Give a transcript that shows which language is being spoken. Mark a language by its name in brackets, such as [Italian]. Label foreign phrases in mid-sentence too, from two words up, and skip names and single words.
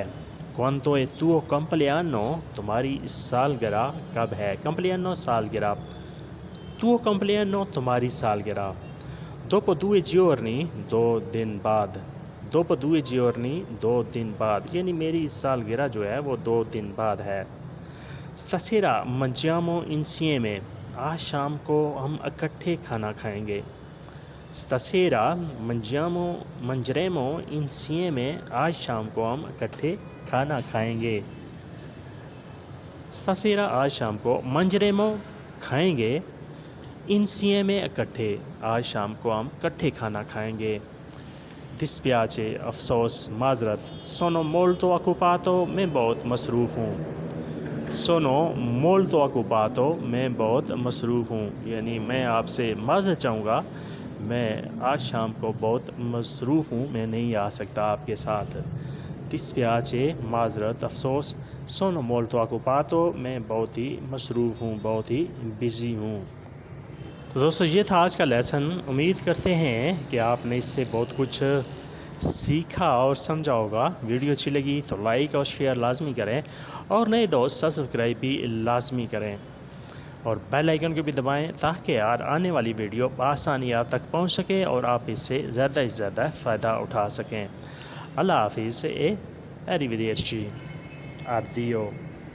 [Italian] Quanto è tuo compleanno، [Urdu] تمہاری سالگرہ کب ہے؟ [Italian] compleanno سالگرہ. Tuo compleanno، [Urdu] تمہاری سالگرہ. [Italian] Dopo 2 giorni، [Urdu] 2 دن بعد. [Italian] Dopo 2 giorni، [Urdu] 2 دن بعد، یعنی میری سالگرہ جو ہے وہ 2 دن بعد ہے. [Italian] Stasera mangiamo insieme، [Urdu] آج شام کو ہم اکٹھے کھانا کھائیں گے. [Italian] Stasera mangeremo insieme، [Urdu] آج شام کو ہم اکٹھے کھانا کھائیں گے. Stasera، آج شام کو. Mangeremo، کھائیں گے. Insieme، اکٹھے، آج شام کو ہم اکٹھے کھانا کھائیں گے. Dispiace، افسوس، معذرت. [Italian] Sono molto occupato، [Urdu] میں بہت مصروف ہوں. [Italian] Sono molto occupato، [Urdu] میں بہت مصروف ہوں، یعنی میں آپ سے معذرت چاہوں گا، میں آج شام کو بہت مصروف ہوں، میں نہیں آ سکتا آپ کے ساتھ. Dispiace، معذرت، افسوس. [Italian] Sono molto occupato، [Urdu] میں بہت ہی مصروف ہوں، بہت ہی بزی ہوں. تو دوستو یہ تھا آج کا لیسن. امید کرتے ہیں کہ آپ نے اس سے بہت کچھ سیکھا اور سمجھا ہوگا. ویڈیو اچھی لگی تو لائک اور شیئر لازمی کریں، اور نئے دوست سبسکرائب بھی لازمی کریں، اور [English] bell icon [Urdu] کو بھی دبائیں تاکہ آنے والی ویڈیو بآسانی آپ تک پہنچ سکے اور آپ اس سے زیادہ سے زیادہ فائدہ اٹھا سکیں. اللہ حافظ. [Italian] Arrivederci. Addio.